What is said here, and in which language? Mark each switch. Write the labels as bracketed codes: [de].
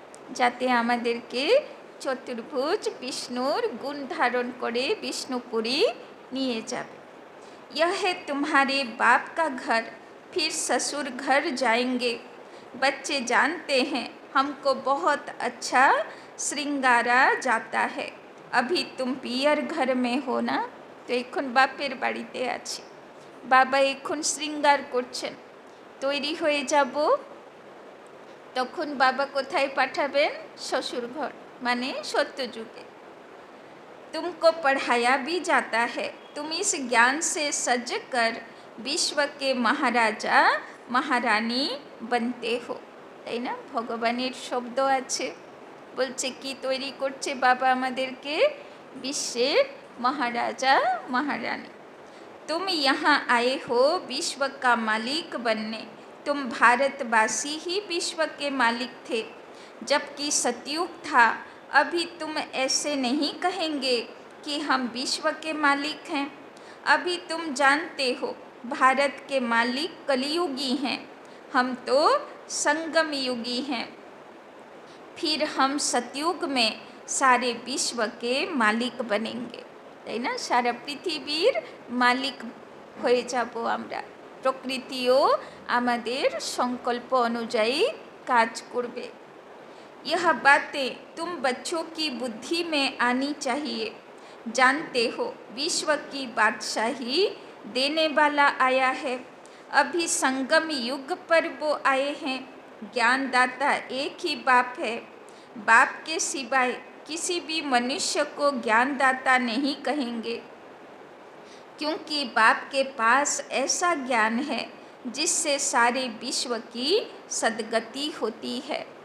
[bn] যাতে আমাদেরকে চতুর্ভুজ বিষ্ণুর গুণ ধারণ করে বিষ্ণুপুরী নিয়ে যাবে। [hi] यह है तुम्हारे बाप का घर, फिर ससुर घर जाएंगे। बच्चे जानते हैं हमको बहुत अच्छा श्रृंगारा जाता है। अभी तुम पियर घर में हो ना, [bn] तो এখন বাপের বাড়িতে আছি, বাবা এখন শৃঙ্গার করছেন, তৈরি হয়ে যাব। তখন বাবা কোথায় পাঠাবেন? শ্বশুর ঘর, [hi] माने सत्य जुगे। तुमको पढ़ाया भी जाता है, तुम इस ज्ञान से सज कर विश्व के महाराजा महारानी बनते हो, [bn] তাই না? ভগবানের শব্দ আছে, বলছে কি তৈরি করছে বাবা আমাদেরকে? বিশ্বের মহারাজা महारानी। [hi] तुम यहाँ आए हो विश्व का मालिक बनने, तुम भारतवासी ही विश्व के मालिक थे, जबकि सतयुग था। अभी तुम ऐसे नहीं कहेंगे कि हम विश्व के मालिक हैं। अभी तुम जानते हो भारत के मालिक कलियुगी हैं, हम तो संगम युगी हैं। फिर हम सतयुग में सारे विश्व के मालिक बनेंगे, [bn] তাই না? সারা পৃথিবীর মালিক হয়ে যাব আমরা। প্রকৃতিও আমাদের সংকল্প অনুযায়ী কাজ করবে। [hi] यह बातें तुम बच्चों की बुद्धि में आनी चाहिए। जानते हो विश्व की बादशाही देने वाला आया है। अभी संगम युग पर वो आए हैं। ज्ञानदाता एक ही बाप है, बाप के सिवाय किसी भी मनुष्य को ज्ञानदाता नहीं कहेंगे, क्योंकि बाप के पास ऐसा ज्ञान है जिससे सारे विश्व की सद्गति होती है।